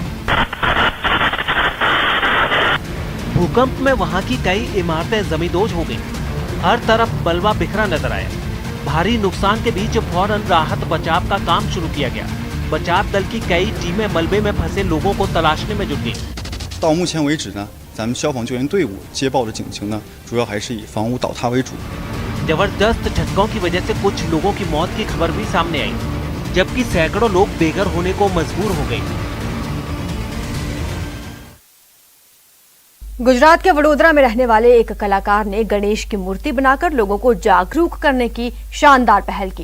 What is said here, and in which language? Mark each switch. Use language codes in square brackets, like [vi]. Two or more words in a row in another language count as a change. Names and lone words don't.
[hi] भूकंप में वहां की कई इमारतें जमींदोज हो गईं। हर तरफ मलबा बिखरा नजर आया। भारी नुकसान के बीच फौरन राहत बचाव का काम शुरू किया गया। बचाव दल की कई टीमें मलबे में फंसे लोगों को तलाशने में जुट गईं। [zh] 到目前为止呢，咱们消防救援队伍接报的警情呢，主要还是以房屋倒塌为主。 [hi] जबरदस्त झटकों की वजह से कुछ लोगों की मौत की खबर भी सामने आई, जबकि सैकड़ों लोग बेघर होने को मजबूर हो गए। गुजरात के वडोदरा में रहने वाले एक कलाकार ने गणेश की मूर्ति बनाकर लोगों को जागरूक करने की शानदार पहल की।